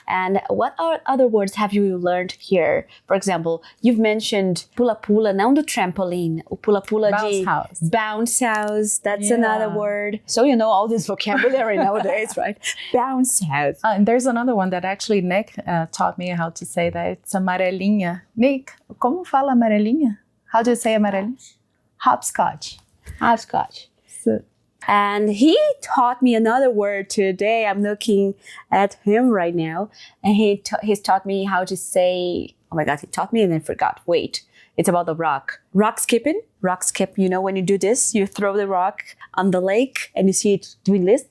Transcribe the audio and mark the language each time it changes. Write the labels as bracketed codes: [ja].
[en] And what other words have you learned here? For example, you've mentioned pula-pula, [pt] não do trampoline, o pula-pula [en] Bounce de house. bounce house. That's Yeah. another word. So you know all this vocabulary nowadays, right? Bounce house. And there's another one that actually Nick taught me how to say that. It's amarelinha. [pt] Nick, como fala amarelinha? [en] How do you say amarelinha? Hopscotch. Hopscotch. So, And he taught me another word today. I'm looking at him right now. And he's taught me how to say, oh my God, he taught me and I forgot. Wait, it's about the rock. Rock skipping. Rock skip, you know, when you do this, you throw the rock on the lake and you see it doing this.